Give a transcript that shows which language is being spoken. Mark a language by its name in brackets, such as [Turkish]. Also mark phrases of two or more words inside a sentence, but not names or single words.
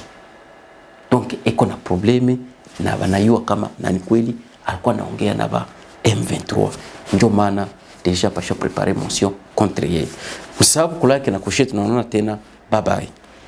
[Swahili] Donc eko na probleme na banayua kama nani kweli alikuwa anaongea na ba M23. Ndio maana deja pasha [French] préparer motion contre [Swahili] yeye. Kwa sababu kulake na kushetu tunaona tena [English] bye bye.